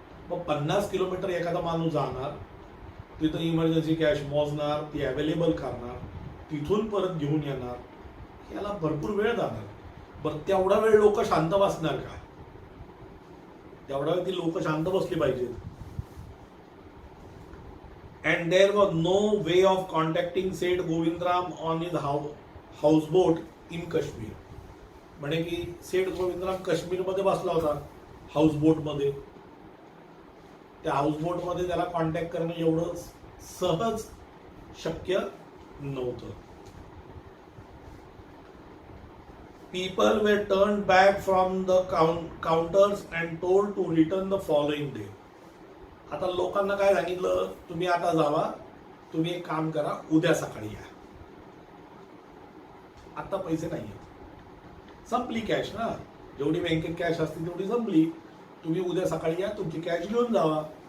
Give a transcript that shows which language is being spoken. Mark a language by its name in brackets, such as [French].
[Marathi] मग 50 किलोमीटर एखादा माणूस जाणार, तिथं इमर्जन्सी कॅश मोजणार, ती अवेलेबल करणार, तिथून परत घेऊन येणार, याला भरपूर वेळ जाणार. बरं तेवढा वेळ लोक शांत बसणार का? तेवढा वेळ ती लोक शांत बसली पाहिजेत. [English] And there was no way of contacting Seth Govindram on his houseboat in Kashmir. [Marathi] म्हणजे की सेठ गोविंदराम काश्मीरमध्ये बसला होता हाऊसबोट मध्ये. त्या हाऊसबोट मध्ये त्याला कॉन्टॅक्ट करणं एवढं सहज शक्य नव्हतं. [English] People were turned back from the counters and told to return the following day. [Marathi] आता लोकांना काय सांगितलं, तुम्ही आता जावा, तुम्ही एक काम करा, उद्या सकाळी या. आता पैसे नाही आहेत, संपली कॅश ना, जेवढी बँकेत कॅश असते तेवढी संपली. तुम्ही उद्या सकाळी या, तुमची कॅश घेऊन जावा.